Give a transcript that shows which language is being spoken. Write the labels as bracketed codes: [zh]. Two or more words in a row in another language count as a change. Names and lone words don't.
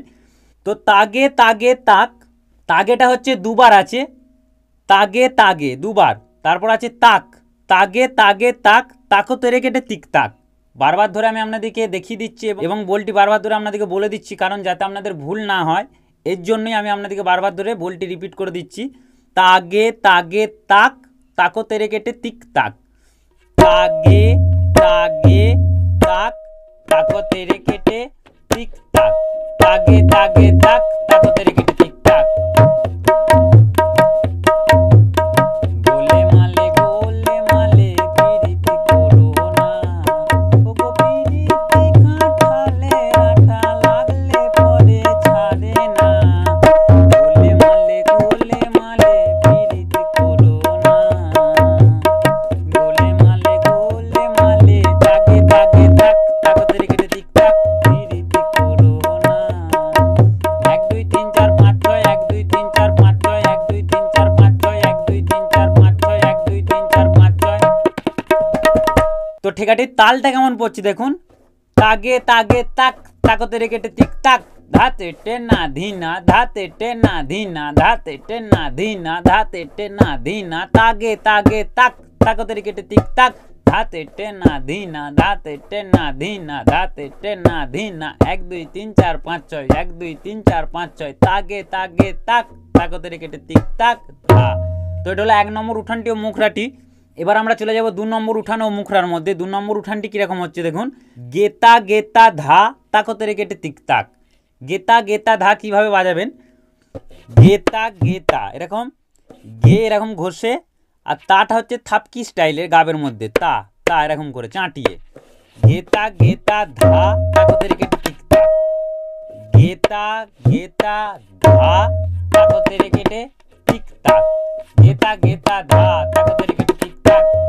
[bn] তো তাগে তাগে তাক, তাগেটা হচ্ছে দুবার আছে, তাগে তাগে দুবার, তারপর আছে তাক, তাগে তাগে তাক তাকতে রেকেটে তিক তাক। বারবার ধরে আমি আপনাদেরকে দেখিয়ে দিচ্ছি এবং বলটি বারবার ধরে আপনাদেরকে বলে দিচ্ছি, কারণ যাতে আপনাদের ভুল না হয় এর জন্যই আমি আপনাদেরকে বারবার ধরে বলটি রিপিট করে দিচ্ছি। তাগে তাগে তাক তাকতে রেকেটে তিক তাক, তাগে তাগে তাক তাকতে রেকেটে তিক তাক, তাগে তাগে তাক তাকতে রেকেটে তিক তাক। গোলে মালে পিরিতি করো না, ওগো পিরিতি কাঁঠালে আঠা লাগলে পরে ছাড়ে না। গোলে মালে পিরিতি করো না, গোলে মালে তাগে তাগে তাক তাকতে রেকেটে তিক তাক, পিরিতি করো না। 1 2 3 4 5 6 1 2 3 4 5 6 1 2 3 4 5 6 1 2 3 4 5 6 1 2 3 4 5 6। তো ঠেকাটির তালটা কেমন পড়ছে দেখুন। তাগে তাগে তাক তাকতে রেকেটে তিক তাক, ধাতে টেনা ধিনা, ধাতে টেনা ধিনা, ধাতে টেনা ধিনা, ধাতে টেনা ধিনা। তাগে তাগে তাক তাকতে রেকেটে তিক তাক, ধাতে টেনা ধিনা, ধাতে টেনা ধিনা, ধাতে টেনা ধিনা। 1 2 3 4 5 6 1 2 3 4 5 6 তাগে তাগে তাক তাকতে রেকেটে তিক তাক ধা। তো এটা হলো 1 নম্বর উঠানটি ও মুখরাটি। এবার আমরা চলে যাব 2 নম্বর উঠান ও মুখরার মধ্যে। 2 নম্বর উঠানটি কীরকম হচ্ছে দেখুন। গেতা গেতা ধা তাকতে রেকেটে তিক তাক। গেতা গেতা ধা কীভাবে বাজাবেন, গেতা গেতা এরকম গে এরকম ঘষে, আর তাটা হচ্ছে থাপকি স্টাইলের গাবের মধ্যে, তা তা এরকম করে চাঁটিয়ে। গেতা গেতা ধা তাকতে রেকেটে তিক তাক, গেতা গেতা ধা তাকতে রেকেটে তিক তাক, গেতা গেতা ধা তাকতে রেকেটে তিক তাক।